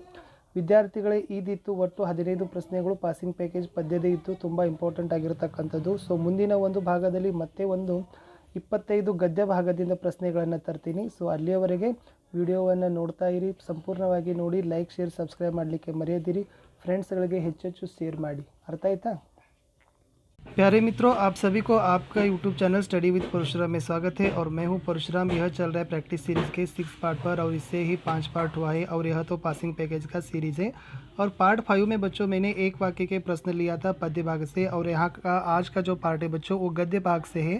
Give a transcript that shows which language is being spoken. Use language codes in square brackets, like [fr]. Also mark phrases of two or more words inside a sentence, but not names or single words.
[kn] ವಿದ್ಯಾರ್ಥಿಗಳೇ ಇದಿತ್ತು ಒಟ್ಟು 15 ಪ್ರಶ್ನೆಗಳು. [en] passing package [kn] ಪದ್ಯದ ಇತ್ತು, ತುಂಬ ಇಂಪಾರ್ಟೆಂಟ್ ಆಗಿರತಕ್ಕಂಥದ್ದು. ಸೊ ಮುಂದಿನ ಒಂದು ಭಾಗದಲ್ಲಿ ಮತ್ತೆ ಒಂದು 25 ಗದ್ಯ ಭಾಗದಿಂದ ಪ್ರಶ್ನೆಗಳನ್ನು ತರ್ತೀನಿ. ಸೊ ಅಲ್ಲಿಯವರೆಗೆ ವಿಡಿಯೋವನ್ನು ನೋಡ್ತಾ ಇರಿ, ಸಂಪೂರ್ಣವಾಗಿ ನೋಡಿ, [en] like share subscribe [kn] ಮಾಡಲಿಕ್ಕೆ ಮರೆಯದಿರಿ. ಫ್ರೆಂಡ್ಸ್ಗಳಿಗೆ ಹೆಚ್ಚೆಚ್ಚು ಶೇರ್ ಮಾಡಿ. ಅರ್ಥ ಆಯ್ತಾ? [hi] प्यारे मित्रों, आप सभी को आपका यूट्यूब चैनल स्टडी विद परशुराम में स्वागत है और मैं हूं परशुराम. यह चल रहा है [en] practice series [hi] के 6 पार्ट पर और इससे ही 5 पार्ट हुआ है और यह तो [en] passing package [hi] का सीरीज़ है. और पार्ट 5 में बच्चों मैंने एक वाक्य के प्रश्न लिया था पद्य भाग से और यहाँ का आज का जो पार्ट है बच्चों वो गद्य भाग से है.